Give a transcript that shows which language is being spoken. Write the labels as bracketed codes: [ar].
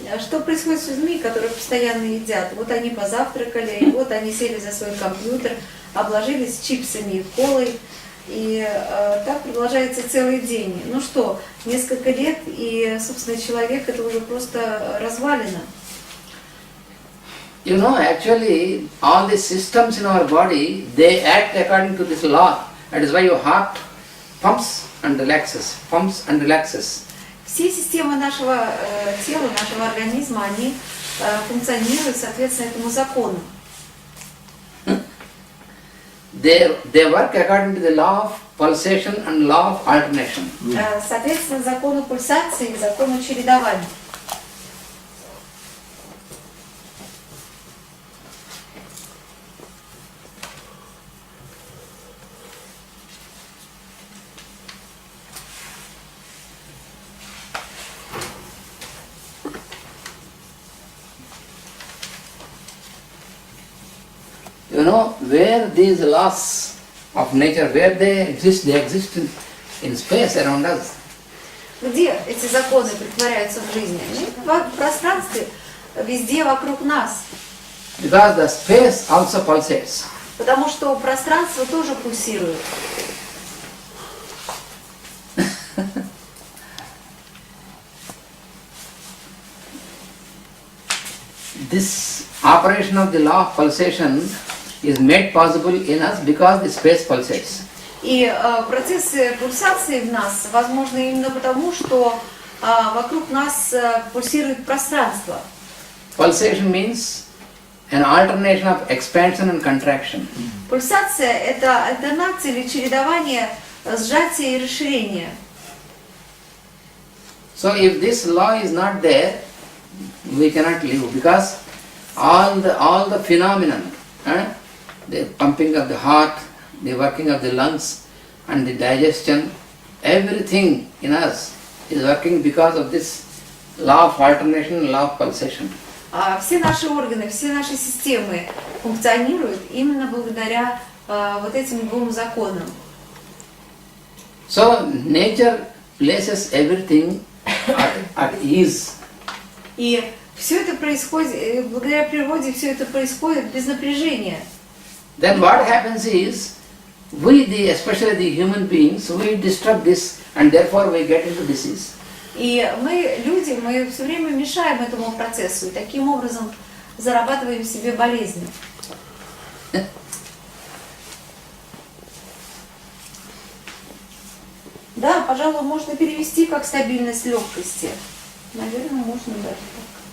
[ru] Что происходит с людьми, которые постоянно едят? Вот они позавтракали, и вот они сели за свой компьютер, обложились чипсами и колой, и так продолжается целый день. Ну что, несколько лет, и, собственно, человек это уже просто развалина. [en] You know, actually, all the systems in our body, they act according to this law. That is why your heart pumps and relaxes, pumps and relaxes. [ru] Все системы нашего тела, нашего организма, они функционируют соответственно этому закону. [en] They work according to the law of pulsation and law of alternation. [ru] Соответственно, закону пульсации и закону чередования. [en] You know, where these laws of nature, where they exist in space around us. [ru] Где эти законы притворяются в жизни? Они в пространстве, везде вокруг нас. [en] Because the space also pulsates. [ru] Потому что пространство тоже пульсирует. [en] This operation of the law of pulsation is made possible in us because the space pulsates. [ru] И процессы пульсации в нас возможны именно потому, что вокруг нас пульсирует пространство. [en] Pulsation means an alternation of expansion and contraction. [ru] Пульсация – это альтернация или чередование сжатия и расширения. [en] So if this law is not there, we cannot live because all the phenomenon, the pumping of the heart, the working of the lungs and the digestion, everything in us is working because of this law of alternation, law of pulsation. [ru] Все наши органы, все наши системы функционируют именно благодаря вот этим двум законам. [en] So nature places everything at ease. [ru] И все это происходит, благодаря природе все это происходит без напряжения. [en] Then what happens is, especially the human beings, we disturb this and therefore we get into disease. [ru] И мы, люди, мы все время мешаем этому процессу и таким образом зарабатываем себе болезни. Да, пожалуй, можно перевести как стабильность легкости. Наверное, можно даже так.